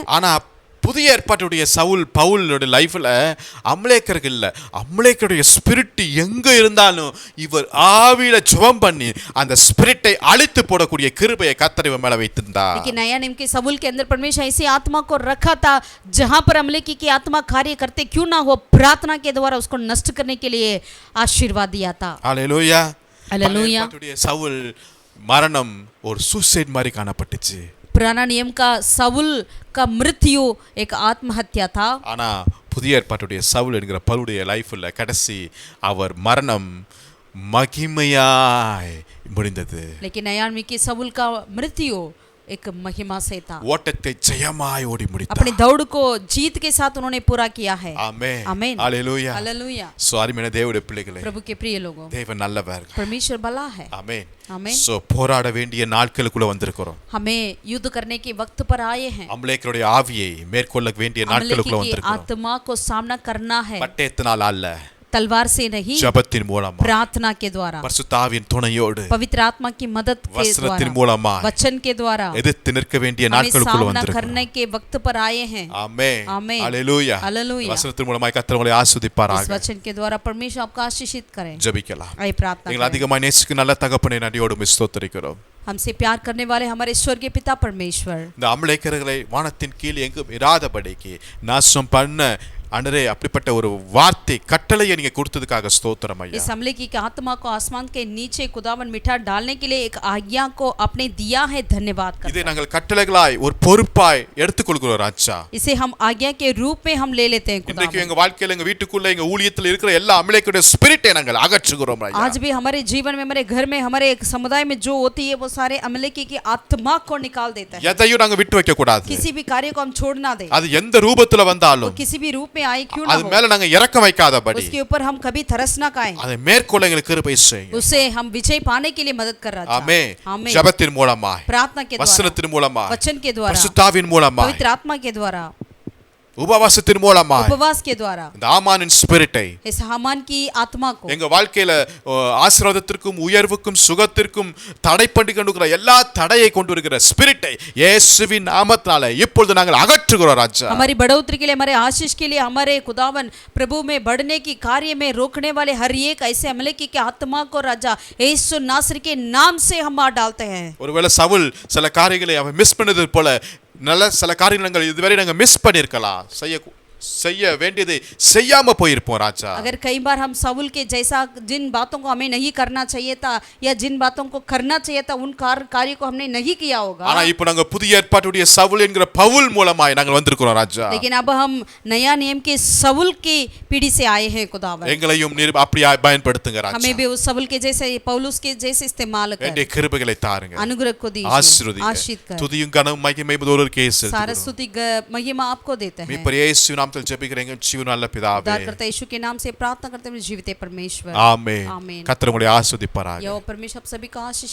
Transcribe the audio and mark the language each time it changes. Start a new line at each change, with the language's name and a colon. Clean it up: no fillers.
Tamil: ஆனா புதிய ஏற்பாட்டுடைய சவுல் பவுலோட லைஃப்ல அமலேக்கர்கள் இல்ல, அமலேக்கருடைய ஸ்பிரிட் எங்க இருந்தாலும் இவர் ஆவியில ஜெபம் பண்ணி அந்த ஸ்பிரிட்டை அழித்து போடக்கூடிய கிருபையை கர்த்தர் இவன் மேல வைத்திருந்தார்.
Hindi: लेकिन नया नियम के शाऊल के अंदर परमेश्वर ऐसी आत्मा को रखा था जहां पर अमलेकी की आत्मा कार्य करते क्यों ना हो, प्रार्थना के द्वारा उसको नष्ट करने के लिए आशीर्वाद दिया था. Hallelujah hallelujah.
Tamil: சவுல் மரணம் ஒரு சூசைட் மாதிரி காணப்பட்டுச்சு.
Hindi: पुराना नियम का शाऊल का मृत्यु एक आत्महत्या था.
Tamil: ஆனா புதிய ஏற்பாட்டுடைய சவுல் என்கிற பவுலுடைய லைஃப்ல கடைசி அவர் மரணம் மகிமையாய் முடிந்தது.
Hindi: लेकिन नया नियम के शाऊल का मृत्यु एक महिमा से था.
Tamil: ஓட்டத்தை ஜெயமாய் ஓடி முடித்தார்.
Hindi: अपनी दौड़ को जीत के साथ उन्होंने पूरा किया है.
Tamil: ஆமென்
Hindi: आमीन. Hallelujah hallelujah.
Tamil: சோ அருமையான தேவனுடைய பிள்ளைகளே,
Hindi: प्रभु के प्रिय लोगों,
Tamil: தேவன் நல்லவர்.
Hindi: परमेश्वर भला है.
Tamil: ஆமென்
Hindi: आमीन.
Tamil: சோ போராட வேண்டிய நாட்களுக்குள்ள வந்திருக்கிறோம்.
Hindi: हमें युद्ध करने के वक्त पर आए हैं.
Tamil: அமலேக்கருடைய ஆவியை மேற்கொள்ள வேண்டிய நாட்களுக்குள்ள
Hindi: अमलेकी की
Tamil: வந்திருக்கிறோம்.
Hindi: आत्मा को सामना करना है,
Tamil: பட்டயத்தினால் அல்ல,
Hindi: तलवार से नहीं,
Tamil: ஜெபத்தின் மூலமா,
Hindi: प्रार्थना के द्वारा,
Tamil: பரிசுத்தாவின் துணையோடு,
Hindi: पवित्र आत्मा की मदद के
Tamil: வசனத்தின்
Hindi: द्वारा,
Tamil: மூலமா
Hindi: वचन के द्वारा
Tamil: எதிர்த்து நிற்க வேண்டிய
Hindi: हमें
Tamil: நாட்களுக்குள்ள
Hindi: सामना
Tamil: வந்திருக்கிறோம்.
Hindi: करने के वक्त पर आए हैं.
Tamil: ஆமென்
Hindi: आमीन.
Tamil: ஹalleluya
Hindi: हालेलूया.
Tamil: வசனத்தின் மூலமாய் கர்த்தர் உங்களை
Hindi: इस
Tamil: ஆசீர்வதிப்பாராக.
Hindi: वचन के द्वारा परमेश्वर आपको आशीषित करें.
Tamil: ஜெபிக்கலாம்.
Hindi: आइए प्रार्थना
Tamil: எங்களை
Hindi: करें.
Tamil: அதிகமாய் நேசிக்கும் நல்ல தகப்பனே நன்றியோடு ஸ்தோத்திரிக்கிறோம்.
Hindi: हमसे प्यार करने वाले हमारे स्वर्गीय पिता परमेश्वर,
Tamil: இந்த அமலேக்கர்களை வானத்தின் கீழ் எங்கும் இராதபடிக்கு நாசம் பண்ண அன்றே அப்படிப்பட்ட ஒரு வார்த்தை கட்டளையை நீங்க கொடுத்ததுக்காக ஸ்தோத்திரம் ஐயா.
Hindi: इस अमलेकी की आत्मा को आसमान के नीचे खुदावन मिठा डालने के लिए एक आज्ञा को आपने दिया है, धन्यवाद करते
Tamil: இதை நாங்கள் கட்டளைகளாய் ஒரு பொறுப்பாய் எடுத்துக்கொள்கிறோம் ராஜா.
Hindi: इसे हम आज्ञा के रूप में हम ले लेते हैं
Tamil: இன்றைக்கு
Hindi: खुदावन.
Tamil: எங்க வாழ்க்கையில எங்க வீட்டுக்குள்ள எங்க ஊழியத்துல இருக்கிற எல்லா அமலேக்கருடைய ஸ்பிரிட்டை நாங்கள் அகற்றுகிறோம் ஐயா.
Hindi: आज भी हमारे जीवन में, हमारे घर में, हमारे एक समुदाय में जो होती है वो सारे अमलेकी की आत्मा को निकाल देता है.
Tamil: எதையும் நாங்க விட்டு வைக்க கூடாது.
Hindi: किसी भी कार्य को हम छोड़ ना दें.
Tamil: அது எந்த ரூபத்துல
Hindi: वो
Tamil: வந்தாலும்
Hindi: किसी भी रूप में आए क्यों ना
Tamil: அது
Hindi: हो,
Tamil: மேல நாங்க இரக்கம் வைக்காதபடி
Hindi: उसके ऊपर हम कभी तरस ना खाएं.
Tamil: அதை மேற்கொள்ள எங்களுக்கு கிருபை செய்யுங்க.
Hindi: उसे हम विजय पाने के लिए मदद कर रहा था.
Tamil: ஆமென்.
Hindi: आमीन.
Tamil: ஜெபத்தின் மூலமாய்,
Hindi: प्रार्थना के द्वारा,
Tamil: வசனத்தின் மூலமாய்,
Hindi: वचन के द्वारा,
Tamil: பரிசுத்தாவின் மூலமாய்
Hindi: पवित्र आत्मा के द्वारा
Tamil: உபவாசத்தின் மூலமாய்
Hindi: उपवास के द्वारा
Tamil: இந்த ஆமானின் ஸ்பிரிட்டை
Hindi: इस हामान की आत्मा को
Tamil: எங்க வாழ்க்கையில ஆசீர்வாதத்திற்கும் உயர்வுக்கும் சுகத்திற்கும் தடை பண்ணி கொண்டிருக்கிற எல்லா தடையை கொண்டு வருகிற ஸ்பிரிட்டை இயேசுவின் நாமத்தினால இப்பொழுது நாங்கள் அகற்றுகிறோம் ராஜா.
Hindi: हमारी बढ़ोतरी के लिए, हमारे आशीष के लिए, हमारे खुदावन प्रभु में बढ़ने की कार्य में रोकने वाले हर एक ऐसे अमलेकी के आत्मा को राजा यीशु नासरी के नाम से हम मार डालते हैं.
Tamil: ஒருவேளை சவுல் சில காரியங்களை அவன் மிஸ் பண்ணது போல நல்ல சில காரியங்கள் இதுவரை நாங்க மிஸ் பண்ணிருக்கலாம், செய்ய வேண்டியதை செய்யாம போயிருப்போம் ராஜா.
Hindi: अगर कई बार हम साउल के जैसा जिन बातों को हमें नहीं करना चाहिए था या जिन बातों को करना चाहिए था उन कार्य को हमने नहीं किया होगा.
Tamil: ஆனா இப்போ நாங்க புதிய ஏற்பாட்டுடைய சவுல் என்கிற பவுல் மூலமாய் நாங்கள் வந்திருக்கிறோம் ராஜா.
Hindi: लेकिन अब हम नया नियम के साउल की पीढ़ी से आए हैं खुदावन.
Tamil: எங்களையும் அப்படியே பயன்படுத்துங்க ராஜா.
Hindi: हमें भी उस साउल के जैसे पौलुस के जैसे इस्तेमाल कर
Tamil: என்னுடைய கிருபைகளை தாருங்க,
Hindi: अनुग्रह को दीजिए, आशीष कर.
Tamil: துதியும் கனமும் மகிமையும் ஒருவருக்கே செலுத்துகிறோம்.
Hindi: सारा स्तुति महिमा आपको देते हैं.
Tamil: மீட்பர் இயேசு நாமத்தில் ஜெபிக்கிறேன் ஜீவனுள்ள பிதாவே.
Hindi: उद्धारकर्ता यीशु के नाम से प्रार्थना करते हैं जीवित परमेश्वर. आमीन. आमीन.
Tamil: கர்த்தர் உங்களை ஆசீர்வதிப்பாராக.
Hindi: यहोवा परमेश्वर आप सभी को आशीष